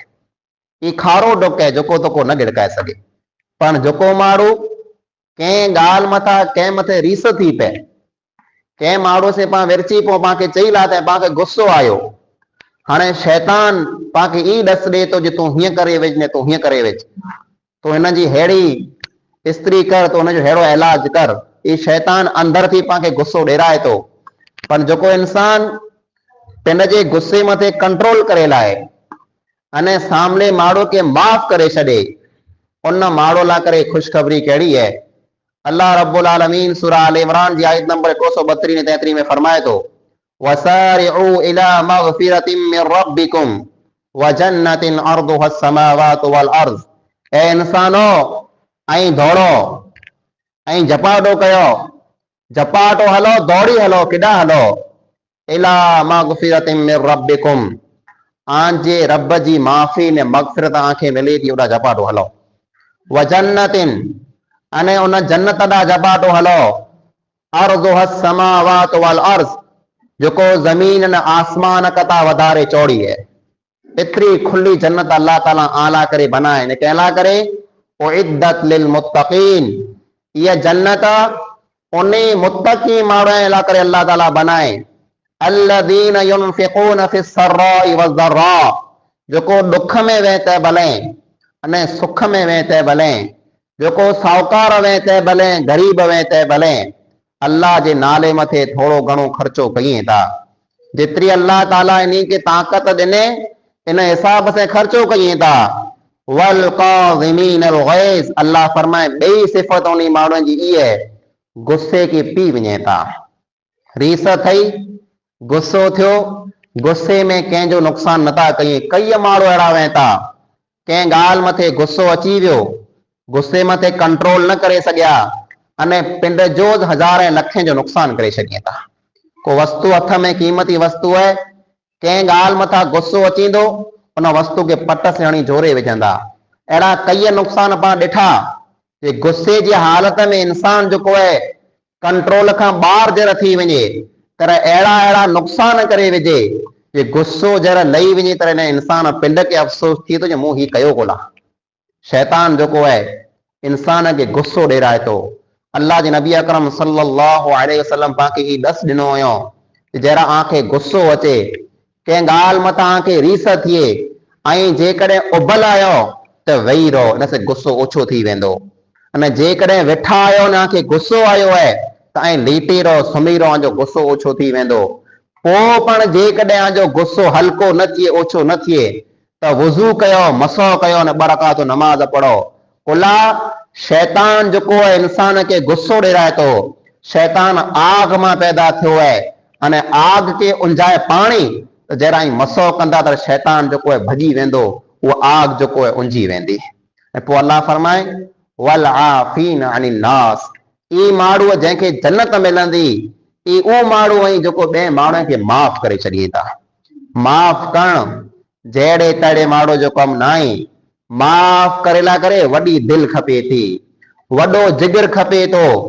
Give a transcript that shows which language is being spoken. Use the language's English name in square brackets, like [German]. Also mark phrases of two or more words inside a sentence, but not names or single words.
[Sindhi] ई खारो डुक आहे जेको तोको न गिड़काए सघे। पण जेको माण्हू कंहिं ॻाल्हि मथां कंहिं मथे रीस थी पए, कंहिं माण्हू से पाण विरची पोइ पाण खे चई लाथां, पाण खे गुस्सो आयो, हाणे शैतान पाण खे ई ॾस ॾिए थो जे तूं हीअं करे वेझ, न तूं हीअं करे वेझ, तूं हिन जी अहिड़ी इस्त्री कर, तूं हुनजो अहिड़ो इलाज कर, ये शैतान अंदर थी पाके गुस्सो ॾेराए थो। पर जेको इंसान पंहिंजे गुस्से मथे कंट्रोल करे लाए अने सामने माण्हू के माफ़ करे छॾे, उन माण्हू लाइ करे ख़ुशख़बरी कहिड़ी है। [Arabic] الله رب العالمين [Sindhi] सूरह आल इमरान जी आयत नंबर 232 33 में फरमाए थो, [Arabic] وسارعوا إلى مغفرة من ربكم وجنة عرضها السماوات والأرض. ए इंसानो ऐं दौड़ो ऐं जपाटो कयो, जपाटो हलो, दौड़ी हलो, किॾा हलो, إلى مغفرة من ربكم, [Sindhi] आंजे रब जी माफ़ी ने मगफिरत आंखे मिले थी, ओॾा जपाटो हलो। [Arabic] وجنة, [Sindhi] अने उन जन्नत ॾांहुं जपाटो हलो, [Arabic] عرضها السماوات والأرض, [Sindhi] जेको ज़मीन ने आसमान कता वधारे चौड़ी है। एतरी खुली जन्नत अल्लाह ताला आला करे बनाए ने कहला करे [Arabic] أعدت للمتقين, [Sindhi] ये जन्नत उन्हीं मुत्तकी माण्हुनि लाइ करे अल्लाह ताला बनाए, [Arabic] الذين ينفقون في السراء والضراء, [Sindhi] जेको दुख में वेह ते भले अने सुख में वेह ते भले, जेको साहूकार वेह ते भले, गरीब वेह ते भले, अल्लाह जे नाले मथे थोड़ो घणो खर्चो कयूं था। जेतिरी अल्लाह ताला इन्हीं के ताकत ॾिने इन हिसाब से खर्चो कयूं था। [Arabic] والكاظمين الغيظ, [Sindhi] अल्लाह फरमाए ॿई सिफ़त उन्हीं माण्हुनि जी इहा है, गुस्से खे पी वञे था। रीस थई, गुस्सो थियो, गुस्से में कंहिंजो नुक़सान नथा कयूं। कई माण्हू अहिड़ा वेह था, कंहिं ॻाल्हि मथे गुस्सो अची वियो, गुस्से मथे कंट्रोल न करे सघिया अने पिंड जो हज़ारे लखे जो नुक़सान करे छॾिया था। को वस्तु हथ में क़ीमती वस्तु है, कंहिं ॻाल्हि मथां गुस्सो अचींदो, उन वस्तु के पट से हणी जोरे विझंदा। अहिड़ा कई नुक़सान पाण ॾिठा जे गुस्से जी हालत में इंसान जेको है कंट्रोल खां ॿाहिरि जर थी वञे, तर अहिड़ा अहिड़ा नुक़सान करे विझे जे गुस्सो जर लही वञे त हिन इंसान पिंड के अफ़सोस थिए थो जो मूं ही कयो कोन। शैतान जेको है इंसान के गुस्सो ॾेराए थो। अल्लाह जे नबी अकरम [Arabic] صلى الله عليه وسلم [Sindhi] पाके ही ॾस ॾिनो हुयो, जरा आंखे गुस्सो अचे, कंहिं ॻाल्हि मथां आंखे रीस थिए ऐं जेकॾहिं उबल आयो त वेही रहो, इन से गुस्सो ओछो थी वेंदो। अने जेकॾहिं वेठा आहियो न आंखे गुस्सो आयो है त ऐं लीटी रहो, सुम्ही रहो, जो गुस्सो ओछो थी वेंदो। पोइ पण जेकॾहिं जो गुस्सो हल्को न थिए, ओछो न थिए त वुज़ू कयो, मसो कयो न 2 रकात नमाज़ पढ़ो। कुला शैतान जेको है इंसान के गुस्सो ॾेराए थो। शैतान आग मां पैदा थियो है अने आग के उंजाए पाणी त जरा मसो कंदा त शैतान जेको है भॼी वेंदो, उहा आग जेको है उंजी वेंदी। ऐं पोइ अल्लाह फरमाए [Arabic] والعافين عن الناس, [Sindhi] ई माण्हू जंहिंखे जन्नत मिलंदी ई उहो माण्हू ऐं जेको ॿिए माण्हू खे माफ़ करे छॾींदा था। माफ़ करण जहिड़े तहिड़े माण्हू जो कमु न आहे। माफ़ करे ला करे वॾी दिलि खपे थी, वॾो जिगर खपे थो।